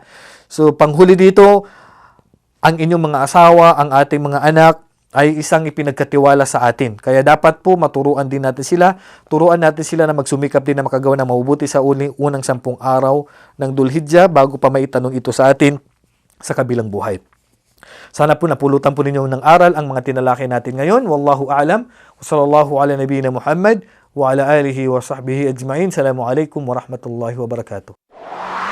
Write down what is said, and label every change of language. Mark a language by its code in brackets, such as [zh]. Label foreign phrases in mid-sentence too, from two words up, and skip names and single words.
[tl] So, panghuli dito, ang inyong mga asawa, ang ating mga anak, ay isang ipinagkatiwala sa atin. Kaya dapat po maturuan din natin sila, turuan natin sila na magsumikap din na makagawa ng mabubuti sa unang 10 araw ng Dhul-Hijjah bago pa maitanong ito sa atin sa kabilang buhay. Sana po napulutan po ninyo ng aral ang mga tinalakay natin ngayon. [ar] والله أعلم. وصلى الله على نبينا محمد وعلى آله وصحبه أجمعين. السلام عليكم ورحمة الله وبركاته.